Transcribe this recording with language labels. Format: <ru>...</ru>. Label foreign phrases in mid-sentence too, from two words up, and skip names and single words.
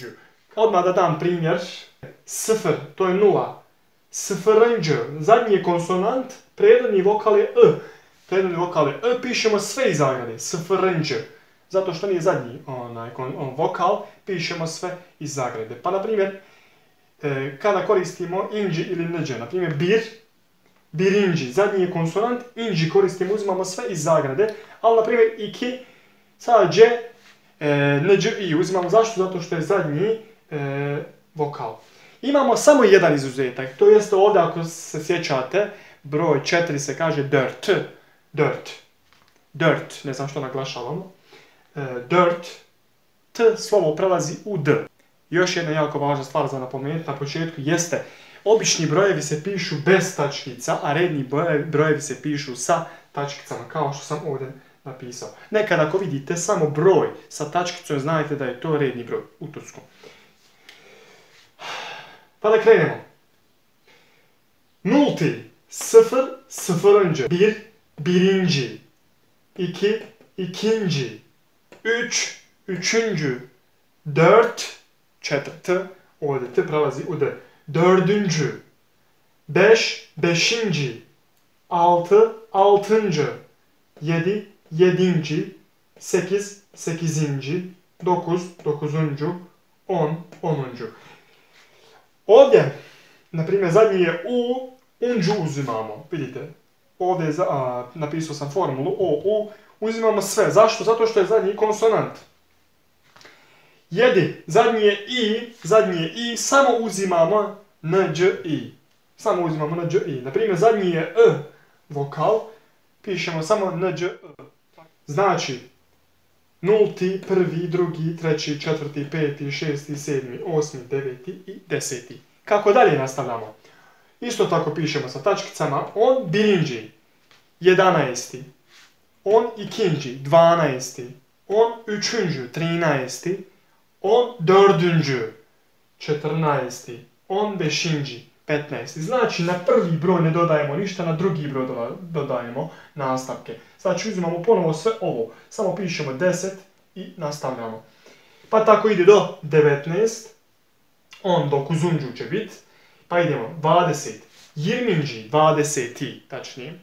<bs>Odmah da dam primjer, sıfır, to je nula, sıfırıncı, zadnji je konsonant, prethodni vokal je pišemo sve iz zagrade, sıfırıncı. Zato što nije zadnji vokal, pišemo sve iz zagrade. Pa, na primjer, kada koristimo inđi ili nđ, na primjer, birinđi, zadnji je konsonant, inđi koristimo, uzimamo sve iz zagrade, ali, na primjer,</bs> <tr>iki, sadece</tr> <bs>nđ i uzimamo. Zašto? Zato što je zadnji vokal. Imamo samo jedan izuzetak, to jeste ovdje, ako se sjećate, broj 4 se kaže dirt, ne znam što naglašavamo. Dirt, t slovo prelazi u d. Još jedna jako važna stvar za napomenuti na početku jeste, obični brojevi se pišu bez tačkica, a redni brojevi se pišu sa tačkicama, kao što sam ovdje napisao. Nekad ako vidite samo broj sa tačkicom, znajte da je to redni broj u turskom. Pa da krenemo. Nulti,</bs> <tr>sıfır, sıfırıncı, birinci, iki, ikinci, 3, üçüncü, 4, četvrtı,</tr> <bs>ovdje t prelazi u d,</bs> <tr>dördüncü, 5, beşinci, 6, altıncı, 7, yedinci, 8, sekizinci, 9, dokuzuncu, 10, onuncu.</tr> <bs>Ovdje, na primjer, zadnji je u, unđu uzimamo, vidite. Ovdje napisao sam formulu u, uzimamo sve. Zašto? Zato što je zadnji konsonant. Jedi, zadnji je i, samo uzimamo nđ i. Na primjer, zadnji je vokal, pišemo samo Nđ. Znači, 0, 1, 2, 3, 4, 5, 6, 7, 8, 9 i 10. Kako dalje nastavljamo? Isto tako pišemo sa tačkicama.</bs> <tr>On birinci 11. On ikinci 12. On üçüncü 13. On dördüncü 14. On beşinci 15.</tr> <bs>Znači na prvi broj ne dodajemo ništa, na drugi broj dodajemo nastavke. Znači uzimamo ponovo sve ovo, samo pišemo 10 i nastavljamo. Pa tako ide do 19.</bs> <tr>On dokuzuncu</tr> <bs>će biti. Pa idemo 20. 20. 20. tačnije.</bs>